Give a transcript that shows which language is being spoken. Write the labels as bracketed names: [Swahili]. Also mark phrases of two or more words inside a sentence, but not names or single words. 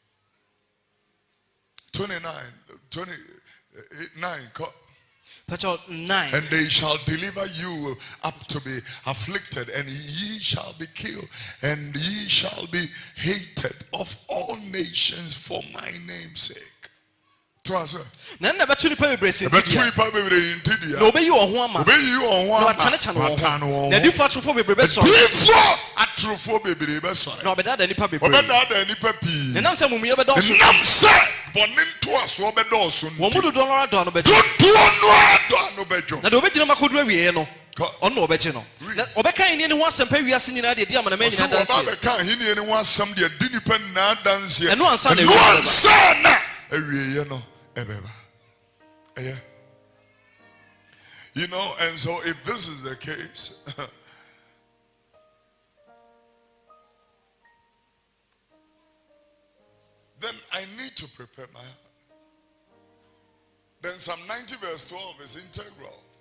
[English] 29. 9. And they shall deliver you up to be afflicted, and ye shall be killed, and ye shall be hated of all nations for my name's sake. Trust her. [Akan] Nana batuni pa bebrese ntidia. Batuni pa bebrese ntidia. Na obeyi wo ho ama. Obeyi wo ho ama. Na watane wo. Na difo atrofo bebrebe so. Difo atrofo bebrebe so. Na obeda nipa bebrebe. Obeda nipa pi. Na nam se mumuye bedo so. Nam se boni nto aso bedo so. Wo mudu do no do no bejo. Do no bejo. Na do obegina makodu awie no. Ono obegye no. Obeka eni ne ho asɛmpa wiase nyina de ama na ma nyina danse. So obeka eni ne ho asɛm de di nipa na danse. Eno ansa na awie ye no. [English] You know, and so if this is the case, then I need to prepare my heart. Then Psalm 90 verse 12 is integral.